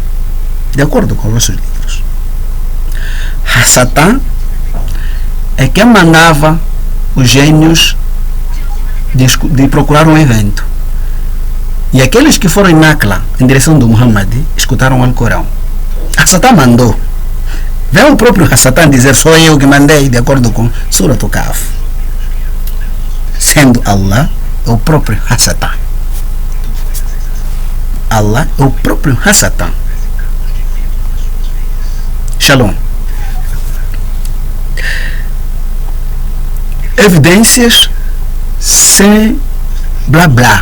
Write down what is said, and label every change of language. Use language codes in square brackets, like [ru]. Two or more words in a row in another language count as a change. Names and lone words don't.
[pt] De acordo com os nossos livros. Satã é quem mandava os gênios de procurar um evento. E aqueles que foram em Nakla, em direção do Muhammad, escutaram o Alcorão. Satã mandou. Vem o próprio Satã dizer: sou eu que mandei, de acordo com Surat al-Kahf. Sendo Allah o próprio Satã. Allah é o próprio Satã. Shalom. Evidências sem blá blá.